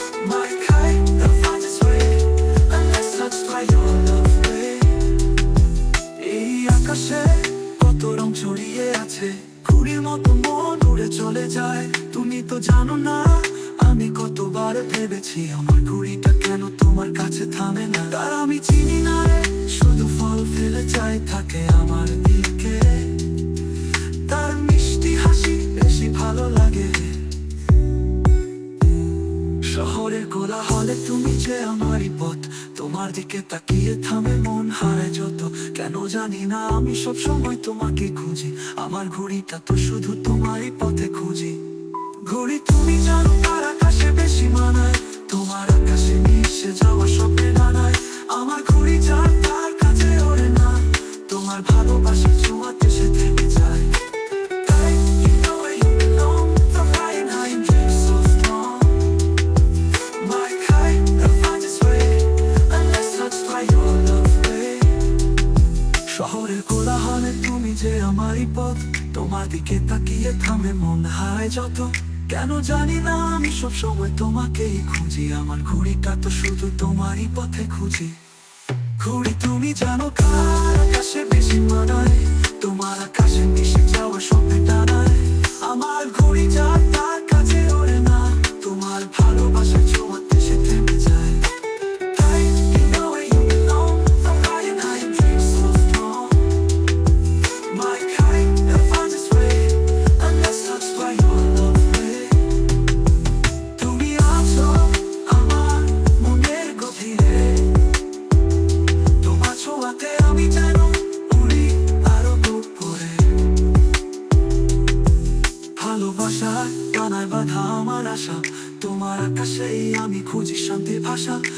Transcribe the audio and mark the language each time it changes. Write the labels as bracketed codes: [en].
[en] My kite that finds its way unless touched by your love way. [bn] এই আকাশে কত রং ছড়িয়ে আছে, ঘুড়ির মতো মন উড়ে চলে যায়। তুমি তো জানো না আমি কতবার ভেবেছি আমার ঘুড়িটা কেন তোমার কাছে থামে না। তার আমি চিনি না রে, শুধু ফল ফেলে চাই থাকে আমার দিকে। তার মিষ্টি হাসি বেশি ভালো লাগে। শহরের কোলাহলে তুমি যে আমারই পথ, তোমার দিকে তাকিয়ে থামে মন হারায় যত। কেন জানি না আমি সব সময় তোমাকে খুঁজি, আমার ঘুড়িটা তো শুধু তোমারই পথে খুঁজি। ঘুড়ি তুমি জানো কার আকাশে বেশি মানায়, তোমার আকাশে মিশে যাওয়া স্বপ্নে ডানায়। আমার ঘুড়ি যার তার কাছে ওড়ে না, তোমার ভালোবাসার ছোঁয়াতে সে থেমে যায়। তাই [en] you know where you belong, the flying high and dreams so strong. My kite that finds its way unless touched by your love way. [bn] শহরের কোলাহলে তুমি যে আমারই পথ, তোমার দিকে তাকিয়ে থামে মন হারায় যত। কেন জানি না আমি সব সময় তোমাকেই খুঁজি, আমার ঘুড়িটা তো শুধু তোমারই পথে খুঁজি। ঘুড়ি তুমি জানো কার আকাশে বেশি মানায়, তোমার আকাশে মিশে যাওয়া স্বপ্নে টানায়। আমার ঘুড়ি যার তার কাছে ওড়ে না, তোমার ভালোবাসার ছোঁয়াতে সে থেমে যায়। তাই [en] you know where you belong, the flying high and dreams so strong. My kite that finds its way unless touched by your love way. [bn] তুমি আছো আমার মনের গভীরে, তোমার ছোঁয়াতে আমি যেন উড়ি আরো উপরে। ভালোবাসার ডানায় বাঁধা আমার আশা, তোমার আকাশেই আমি খুঁজি শান্তির ভাষা।